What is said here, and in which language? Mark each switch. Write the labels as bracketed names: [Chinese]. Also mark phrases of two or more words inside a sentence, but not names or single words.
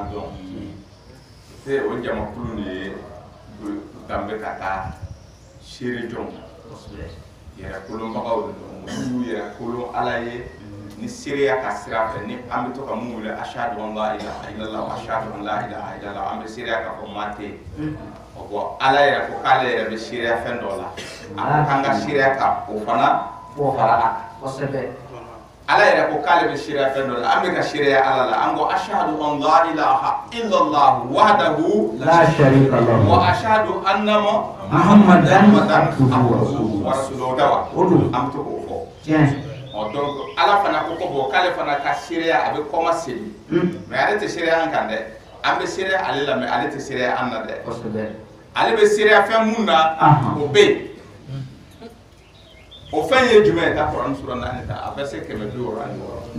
[Bambara] dɔn te o jamakulu de ye danbe ka taa seere jɔn yɛrɛ kolonbagaw de don minnu yɛrɛ kolon ala ye ni seereya ka sira fɛ ni an bɛ to ka mun wele [Arabic] أشهد أن لا إله إلا الله وأشهد أن لا إله إلا الله [Bambara] an bɛ seereya ka fɔ maa tɛ yen o bɔ ala yɛrɛ ko k'ale yɛrɛ bɛ seereya fɛn dɔ la a ko k'an ka seereya ka o fana fara a kan kosɛbɛ. ala yɛrɛ ko k'ale bɛ seereya fɛn dɔ la an bɛ ka seereya ala la an ko [Arabic] أشهد أن لا إله إلا الله وحده لا شريك له وأشهد أن muhammadan عبده ورسوله [Bambara] dawa an bɛ to k'o fɔ donc ala fana ko bɔn k'ale fana ka seereya a bɛ kɔma seli mais ale tɛ seereya an kan dɛ an bɛ seereya ale la mais ale tɛ seereya an na dɛ ale bɛ seereya fɛn mun na o bɛ yen o fɛn ye jumɛn ye taa kuranɛ sura 4 ta a verset 166